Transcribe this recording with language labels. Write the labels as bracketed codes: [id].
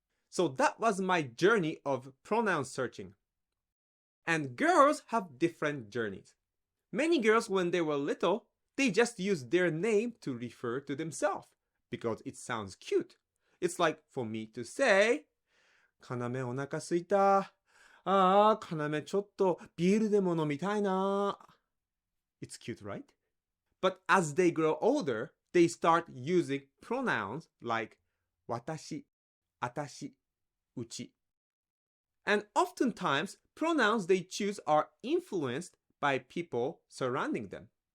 [en] So that was my journey of pronoun searching. And girls have different journeys. Many girls, when they were little, they just used their name to refer to themselves because it sounds cute. It's like for me to say, [ja] かなめお腹すいた。ああ、かなめちょっとビールでも飲みたいな。 [en] It's cute, right? But as they grow older, they start using pronouns like 私、私、うち. And oftentimes, pronouns they choose are influenced by people surrounding them.